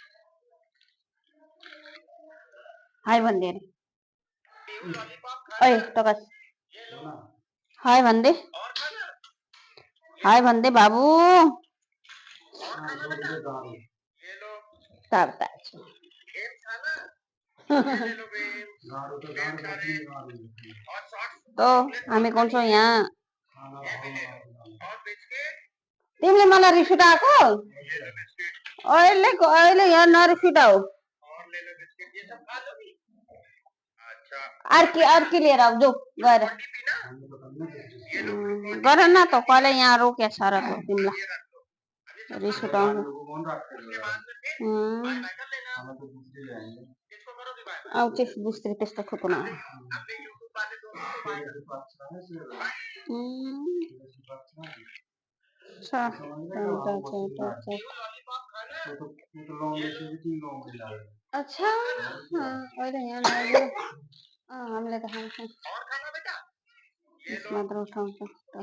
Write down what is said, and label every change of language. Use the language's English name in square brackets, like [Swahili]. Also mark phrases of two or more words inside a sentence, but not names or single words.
[Hindi] हाय बंदे ओए तो बस हाय बंदे बाबू ये लो सब गेम खाना ले लो गेम खाने और शॉर्ट्स तो हमें कौन सा यहाँ ये भी ले लो और बिस्किट [Nepali] तिमीले मलाई रिस उठाएको [Hindi] ये लो बिस्किट [Nepali] अहिले यहाँ नरिस उठाऊ [Hindi] और ले लो बिस्किट ये सब खा लोगी अच्छा [Nepali] अर्की लिएर आऊ जाऊ गएर [Hindi] पानी पीना ये लो [Nepali] गर न त कहिले यहाँ रोक्या छ र त तिमीलाई [Hindi] ये रख लो अभी सब [Nepali] रिस [Hindi] खा लो [Nepali] उठाउँछ [Hindi] उसके बाद में फिर [English] bye bye [Hindi] कर लेना किसको करोगी [English] bye bye [Nepali] आउँछ बुझ्दै त्यस्तो खुकुना [Hindi] अपने यूट्यूब वाले दोस्तों को बाय कर लॉलीपॉप खाना [Nepali] अच्छा अहिले यहाँ हामीले त खान्छौँ [Hindi] और खाना बेटा [Nepali] मात्र उठाउँछ